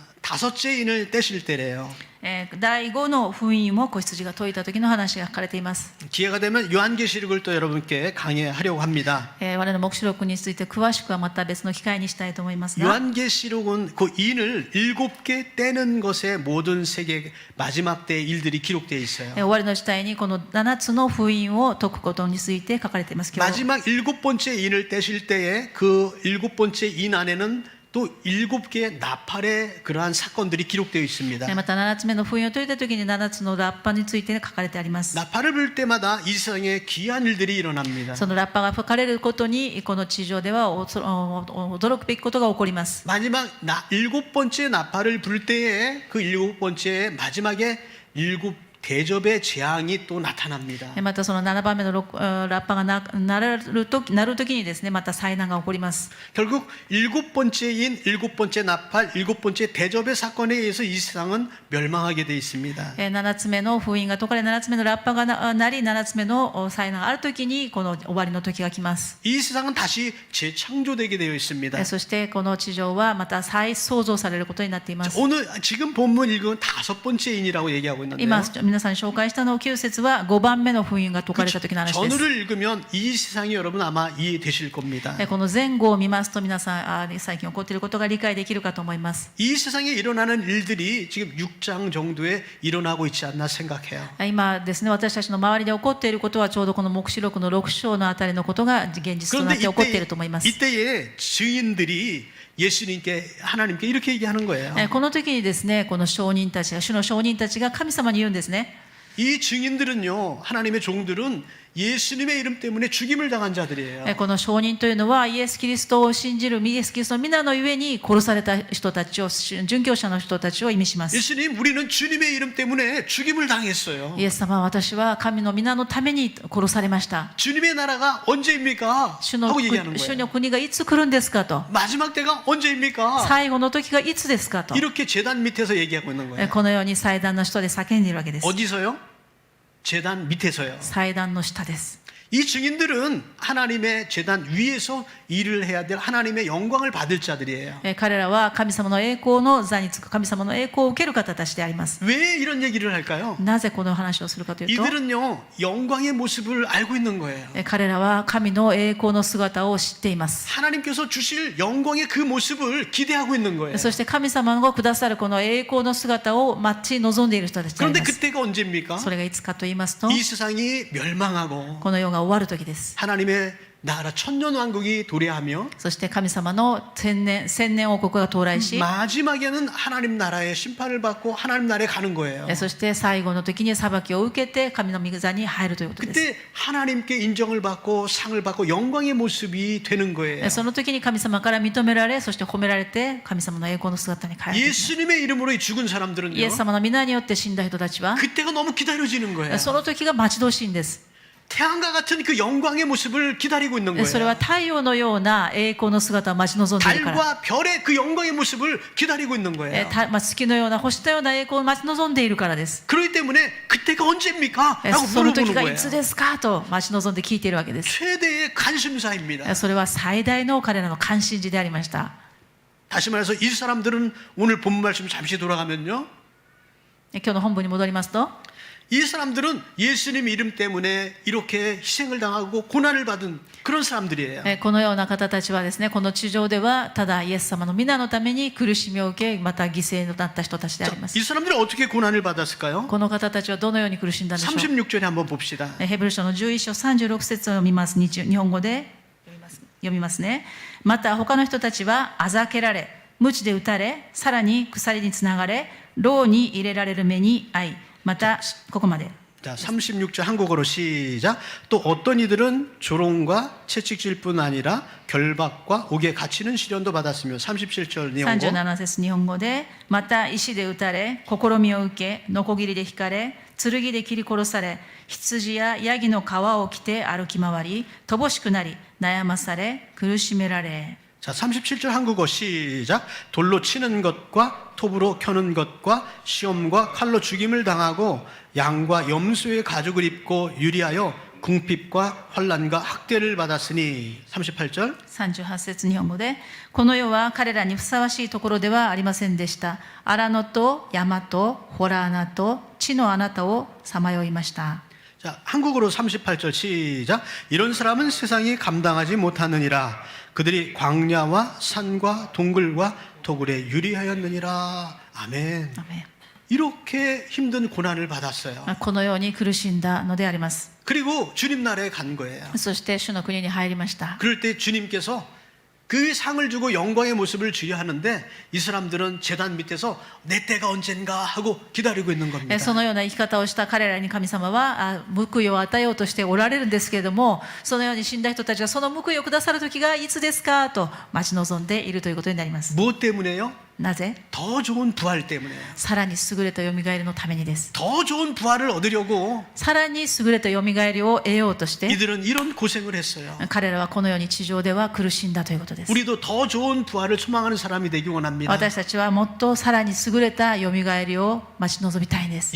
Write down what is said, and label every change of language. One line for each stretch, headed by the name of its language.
Korean: 다섯째 인을 떼실 때래요.
Japanese: 第5の封印も子羊が解いた時の話が書かれています。
Korean: 기회가 되면 요한계시록을 또 여러분께 강의하려고 합니다.
Japanese: 我々の黙示録について詳しくはまた別の機会にしたいと思いますが、
Korean: 요한계시록은 그 인을 7개 떼는 것에 모든 세계 마지막 때의 일들이 기록되어 있어요.
Japanese: 終わりの時代にこの7つの封印を解くことについて書かれています。今日
Korean: 마지막 7번째 인을 떼실 때에 그 7번째 인 안에는 또 7개의 나팔의 그러한 사건들이 기록되어 있습니다.
Japanese: また7つ目の封印を解いた時に7つのラッパについて書かれてあります。
Korean: 나팔을 불 때마다 이 세상에 귀한 일들이 일어납니다.
Japanese: そのラッパが吹かれることにこの地上では驚くべきことが起こります。
Korean: 마지막 7번째 나팔을 불 때에 그 7번째 마지막에 7 대접의 재앙이 또 나타납니다.
Japanese: またその7番目のラッパが鳴る時にですね、また災難が起こります。
Korean: 결국 7번째 인, 7번째 나팔, 7번째 대접의 사건에 의해서 이 세상은 멸망하게 돼 있습니다.
Japanese: 7つ目の封印が解かれ、7つ目のラッパが鳴り、7つ目の災難がある時にこの終わりの時が来ます。
Korean: 이 세상은 다시 재창조되게 되어 있습니다.
Japanese: そしてこの地上はまた再創造されることになっています。
Korean: 오늘 지금 본문 읽은 5번째 인이라고 얘기하고 있는데요.
Japanese: 今皆さんに紹介したの9節は5番目の封印が解かれた時の話です。
Korean: 전후를 읽으면 이 세상이 여러분 아마 이해되실 겁니다.
Japanese: この前後を見ますと皆さん最近起こっていることが理解できるかと思います。
Korean: 이 세상에 일어나는 일들이 지금 6장 정도에 일어나고 있지 않나 생각해요.
Japanese: 今ですね、私たちの周りで起こっていることはちょうどこの黙示録の6章のあたりのことが現実とな
Korean: 그런데
Japanese: って起こっていると思います。
Korean: 이때에 증인들이 예수님께 하나님께 이렇게 얘기하는 거예요.
Japanese: この時にですね、この証人たちが主の証人たちが神様に言うんですね。
Korean: 이 증인들은요, 하나님의 종들은 예수님의 이름 때문에 죽임을 당한 자들이에요.
Japanese: この証人というのはイエス・キリストを信じるイエス・キリストの皆のゆえに殺された人たちを、殉教者の人たちを意味します。
Korean: 예수님, 우리는 주님의 이름 때문에 죽임을 당했어요.
Japanese: イエス様は私は神の皆のために殺されました。
Korean: 주님의 나라가 언제입니까?
Japanese: 主の
Korean: 하고 얘기하는
Japanese: 主
Korean: 거예요.
Japanese: の国がいつ来るんですかと。
Korean: 마지막 때가 언제입니까?
Japanese: 最後の時がいつですかと。
Korean: 이렇게 제단 밑에서 얘기하고 있는 거예요.
Japanese: このように祭壇の下で叫んでいるわけです。
Korean: 어디서요? 제단 밑에서요.
Japanese: 祭壇の下です。
Korean: 이 증인들은 하나님의 제단 위에서 일을 해야 될 하나님의 영광을 받을 자들이에요.
Japanese: 彼らは神様の栄光の座につく神様の栄光を受ける方たちであります。
Korean: 왜 이런 얘기를 할까요?
Japanese: なぜこの話をするかというと、
Korean: 이들은요, 영광의 모습을 알고 있는 거예요.
Japanese: 彼らは神の栄光の姿を知っています。
Korean: 하나님께서 주실 영광의 그 모습을 기대하고 있는 거예요.
Japanese: そして神様がくださるこの栄光の姿を待ち望んでいる人たちであり
Korean: 그런데
Japanese: ます。
Korean: 그때가 언제입니까?
Japanese: それがいつかと言いますと、
Korean: 이 세상이 멸망하고
Japanese: この世が終わる時です。
Korean: 하나님의 나라 천년왕국이 도래하며
Japanese: そして神様の千年王国が到来し、
Korean: 마지막에는 하나님 나라의 심판을 받고 하나님 나라에 가는 거예요.
Japanese: そして最後の時に裁きを受けて神の御座に入るということです。
Korean: 그때 하나님께 인정을 받고 상을 받고 영광의 모습이 되는 거예요.
Japanese: その時に神様から認められ、そして褒められて神様の栄光の姿に変えていきます。
Korean: 예수님의 이름으로 죽은 사람들은요,
Japanese: イエス様の皆によって死んだ人たちは
Korean: 그때가 너무 기다려지는 거예요.
Japanese: その時が待ち遠しいんです。
Korean: 태양과 같은 그 영광의 모습을 기다리고 있는 거예요.
Japanese: それは太陽のような栄光の姿を待ち望んでいるから。
Korean: 달과 별의 그 영광의 모습을 기다리고 있는 거예요.
Japanese: 月のような星のような栄光を待ち望んでいるからです。
Korean: 그렇기 때문에 그때가 언제입니까? 라고
Japanese: その時
Korean: 물어보는
Japanese: が
Korean: 거예요.
Japanese: いつですかと待ち望んで聞いているわけです。
Korean: 최대의 관심사입니다.
Japanese: それは最大の彼らの関心事でありました。
Korean: 다시 말해서 이 사람들은 오늘 본문 말씀 잠시 돌아가면요,
Japanese: 今日の本文に戻りますと、
Korean: 이 사람들은 예수님 이름 때문에 이렇게 희생을 당하고 고난을 받은 그런 사람들이에요.
Japanese: このような方たちはですね、この地上ではただイエス様の皆のために苦しみを受け、また犠牲となった人たちであります。
Korean: 이 사람들이 어떻게 고난을 받았을까요?
Japanese: この方たちはどのように苦しんだんでしょう。
Korean: 36절에 한번 봅시다.
Japanese: ヘブル書の11章36節を読みます。日本語で読みますね。また他の人たちはあざけられ、鞭で打たれ、さらに鎖につながれ、牢に入れられる目に遭い、またここまで。
Korean: 자, 36절 한국어로 시작. 또 어떤 이들은 조롱과 채찍질 뿐 아니라 결박과 옥에 갇히는 시련도 받았으며 37절 일본어.
Japanese: 37節日本語で、また石で打たれ、試みを受け、ノコギリで引かれ、剣で切り殺され、羊やヤギの皮を着て歩き回り、乏しくなり、悩まされ、苦しめられ。
Korean: 자, 37절 한국어 시작. 돌로 치는 것과 톱으로 켜는 것과 시험과 칼로 죽임을 당하고 양과 염소의 가죽을 입고 유리하여 궁핍과 환난과 학대를 받았으니 38절
Japanese: 38節日本語で、この世は彼らにふさわしいところではありませんでした。荒野と山と洞穴と地のあなたをさまよいました。
Korean: 자, 한국어로 38절 시작. 이런 사람은 세상이 감당하지 못하느니라. 그들이 광야와 산과 동굴과 도굴에 유리하였느니라. 아멘.
Japanese: アメン。
Korean: 이렇게 힘든 고난을 받았어요.
Japanese: このように苦しんだのであります。
Korean: 그리고 주님 나라에 간 거예요.
Japanese: そして主の国に入りました。
Korean: 그럴 때 주님께서 그 상을 주고 영광의 모습을 주려 하는데 이 사람들은 제단 밑에서 내 때가 언젠가 하고 기다리고 있는 겁니다.
Japanese: そのような生き方をした彼らに神様は報いを与えようとしておられるんですけれども、そのように死んだ人たちがその報いをくださる時がいつですかと待ち望んでいるということになります。
Korean: 무엇 때문에요?
Japanese: なぜ？
Korean: 더 좋은 부활 때문에요.
Japanese: さらに優れたよみがえりのためにです。
Korean: 더 좋은 부활을 얻으려고
Japanese: さらに優れたよみがえりを得ようとして
Korean: 이들은 이런 고생을 했어요.
Japanese: 彼らはこのように地上では苦しんだということです。
Korean: 우리도 더 좋은 부활을 소망하는 사람이 되기 원합니다.
Japanese: 私たちはもっとさらに優れたよみがえりを待ち望みたいんです。